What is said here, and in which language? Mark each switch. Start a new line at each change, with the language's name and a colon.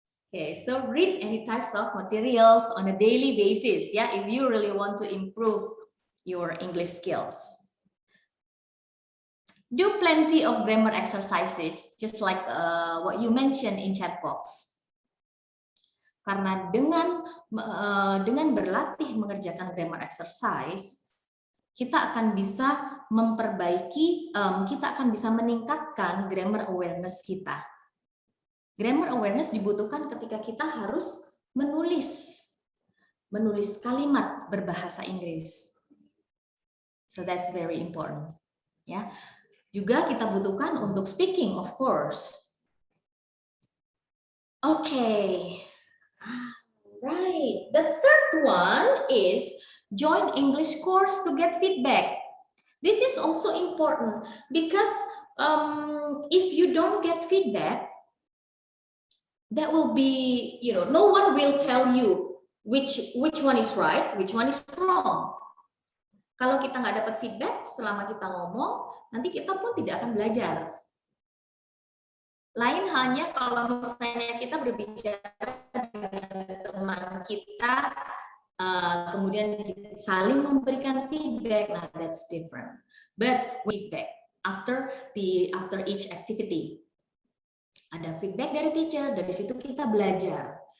English: Okay, so read any types of materials on a daily basis, yeah, if you really want to improve your English skills. Do plenty of grammar exercises, just like what you mentioned in chat box.
Indonesian: Karena dengan berlatih mengerjakan grammar exercise, kita akan bisa memperbaiki, kita akan bisa meningkatkan grammar awareness kita. Grammar awareness dibutuhkan ketika kita harus menulis kalimat berbahasa Inggris.
English: So that's very important,
Indonesian: ya. Juga kita butuhkan untuk
English: speaking, of course. Okay, right. The third one is join English course to get feedback. This is also important because if you don't get feedback, that will be, no one will tell you which one is right, which one is wrong.
Indonesian: Kalau kita nggak dapat feedback selama kita ngomong, nanti kita pun tidak akan belajar. Lain halnya kalau misalnya kita berbicara dengan teman kita, kemudian kita saling memberikan feedback, nah
English: that's different. But feedback after each activity.
Indonesian: Ada feedback dari teacher, dari situ kita belajar.